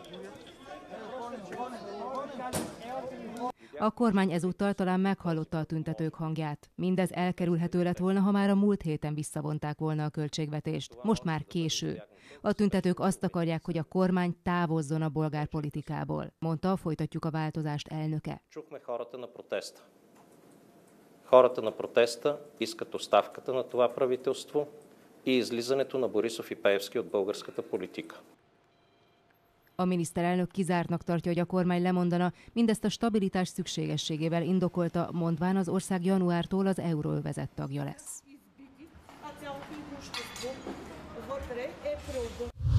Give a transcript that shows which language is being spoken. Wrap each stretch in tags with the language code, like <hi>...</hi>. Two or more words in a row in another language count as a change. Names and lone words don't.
<hu>A kormány ezúttal talán meghallotta a tüntetők hangját. Mindez elkerülhető lett volna, ha már a múlt héten visszavonták volna a költségvetést. Most már késő. A tüntetők azt akarják, hogy a kormány távozzon a bolgár politikából, mondta a Folytatjuk a változást elnöke.</hu> <bg>Хората на протеста искат оставката на това правителство и излизането на Борисов и Пеевски от българската политика.</bg> <hu>A miniszterelnök kizártnak tartja, hogy a kormány lemondana, mindezt a stabilitás szükségességével indokolta, mondván az ország januártól az euróövezet tagja lesz.</hu>